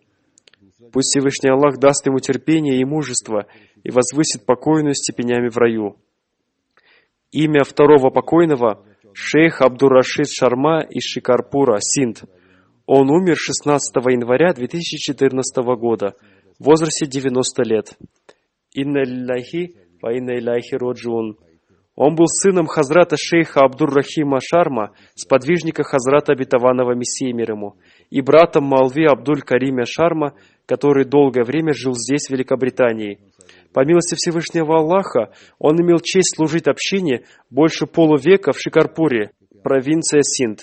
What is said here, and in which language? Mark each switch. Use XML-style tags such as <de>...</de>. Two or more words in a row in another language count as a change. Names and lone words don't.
<ru>Пусть Всевышний Аллах даст ему терпение и мужество и возвысит покойную степенями в раю. Имя второго покойного – шейх Абдур-Рашид Шарма из Шикарпура, Синд. Он умер 16 января 2014 года в возрасте 90 лет.</ru> <ar>إنا لله وإنا إليه راجعون.</ar> <ru>Он был сыном Хазрата шейха Абдур-Рахима Шарма, сподвижника Хазрата Обетованного Мессии мир ему, и братом Малви Абдуль-Карима Шарма, который долгое время жил здесь, в Великобритании. По милости Всевышнего Аллаха, он имел честь служить общине больше полувека в Шикарпуре, провинция Синд.</ru>